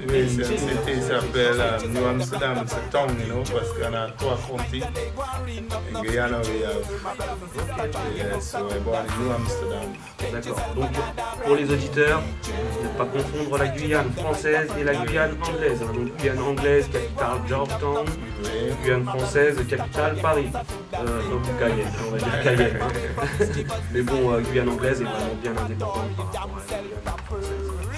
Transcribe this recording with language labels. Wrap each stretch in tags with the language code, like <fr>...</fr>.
<fr>Oui, c'est une cité, ça s'appelle New Amsterdam, c'est town, parce qu'on a 3 counties.</fr> <en>In Guyana, we have so we're born in New Amsterdam.</en> <fr>D'accord, donc pour les auditeurs, ne pas confondre la Guyane française et la Guyane anglaise. Donc Guyane anglaise, capitale Georgetown, Guyane française, capitale Paris. Donc Cayenne, on va dire Cayenne. Hein. Mais bon, Guyane anglaise est vraiment bien indépendante par rapport à la Guyane française.</fr>